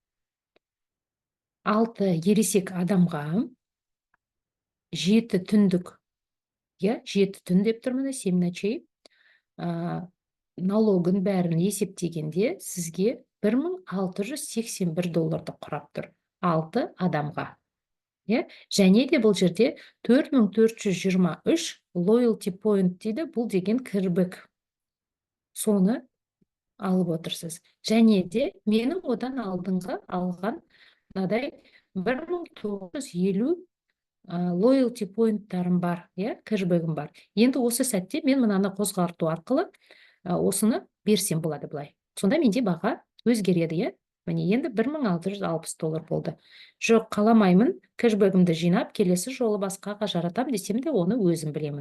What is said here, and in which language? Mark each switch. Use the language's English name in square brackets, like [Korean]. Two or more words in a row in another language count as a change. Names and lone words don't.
[Kazakh] 6 ересек адамға 7 түндік, 7 түн деп тұрмын, 7 ночей, налогын бәрін есептегенде сізге $1681 құрап тұр. 6 адамға. Және де бұл жерде 4423 [English] loyalty point [Kazakh] дейді, бұл деген кірбік. Соны алып отырсыз. Және де менің одан алдыңғы алған мынадай 1950 [English] loyalty point- [Kazakh] тарым бар, кірбігім бар. Енді осы сәтте мен мынаны қозғарту арқылы осыны берсем болады былай. Сонда менде баға өзгереді, Міне енді $1660 болды. Жоқ, қаламаймын, кэшбэгімді жинап, келесі жолы басқаға жаратам десем де, оны өзім білемін.